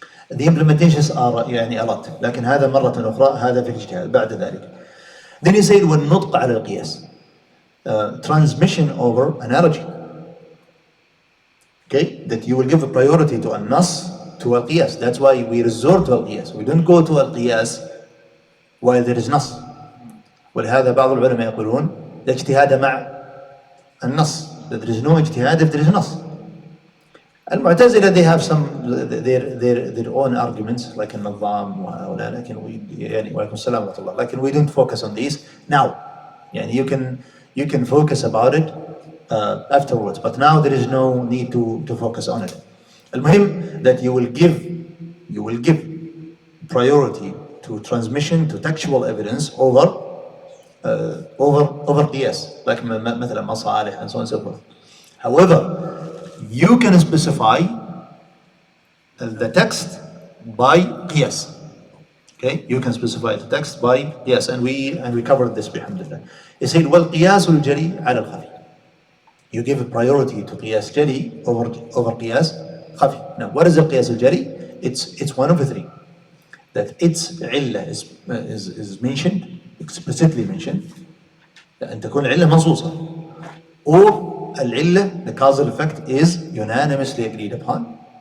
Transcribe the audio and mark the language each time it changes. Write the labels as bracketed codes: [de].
[en] The implementations are [ar] يعني [en] a lot, [ar] لكن هذا مرة أخرى هذا في الاجتهاد بعد ذلك. [en] Then he said [ar] والنطق على القياس, [en] transmission over analogy. Okay, that you will give a priority to النص to القياس. That's why we resort to القياس. We don't go to القياس while there is نص. [ar] ولهذا بعض العلماء يقولون لا اجتهاد مع النص. [en] That there is no اجتهاد if there is نص. المعتزلة they have some their own arguments like النظام وهؤلاء, [ar] لكن يعني وعليكم السلام ورحمة الله, لكن [en] we don't focus on these now. يعني you can focus about it afterwards, but now there is no need to focus on it. المهم that you will give priority to transmission to textual evidence over قياس, like مثلا مصالح and so on and so forth. However, you can specify the text by قياس. Okay, you can specify the text by قياس, and we covered this بحمد. He said [ar] والقياس الجلي على الخفي. [en] You give a priority to قياس جلي over قياس خفي. Now, what is the قياس الجلي? It's one of the three. That its علة is mentioned, explicitly mentioned. [ar] أن تكون العلة منصوصة. [en] Or العلة, the causal effect, is unanimously agreed upon.